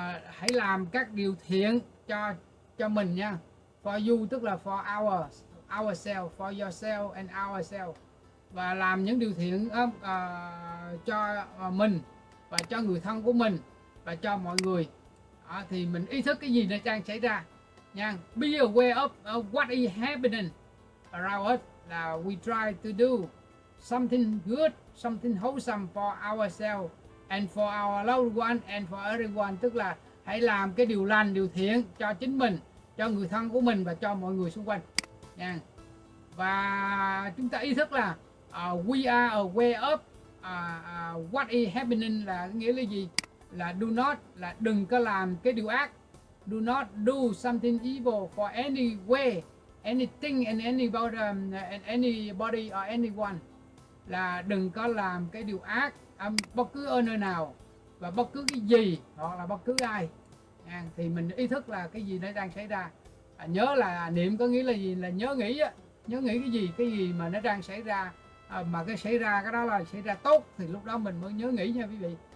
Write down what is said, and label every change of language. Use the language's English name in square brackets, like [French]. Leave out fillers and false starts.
[Vietnamese] Hãy làm các điều thiện cho mình nha. [English] For you [Vietnamese] tức là [English] for ourselves, for yourself and ourselves. [Vietnamese] Và làm những điều thiện cho mình và cho người thân của mình và cho mọi người. Thì mình ý thức cái gì nó đang xảy ra nha. [English] Be aware of what is happening around us, là we try to do something good, something wholesome for ourselves and for our loved one and for everyone. [Vietnamese] Tức là hãy làm cái điều lành, điều thiện cho chính mình, cho người thân của mình và cho mọi người xung quanh nha. Và chúng ta ý thức là [English] we are aware of what is happening, [Vietnamese] là nghĩa là gì? Là [English] do not, [Vietnamese] là đừng có làm cái điều ác. [English] Do not do something evil for any way, anything and anybody or anyone. [Vietnamese] Là đừng có làm cái điều ác bất cứ ở nơi nào và bất cứ cái gì hoặc là bất cứ ai. Thì mình ý thức là cái gì nó đang xảy ra. Nhớ là niệm có nghĩa là gì? Là nhớ nghĩ á. Nhớ nghĩ cái gì mà nó đang xảy ra, mà cái xảy ra cái đó là xảy ra tốt thì lúc đó mình mới nhớ nghĩ nha quý vị.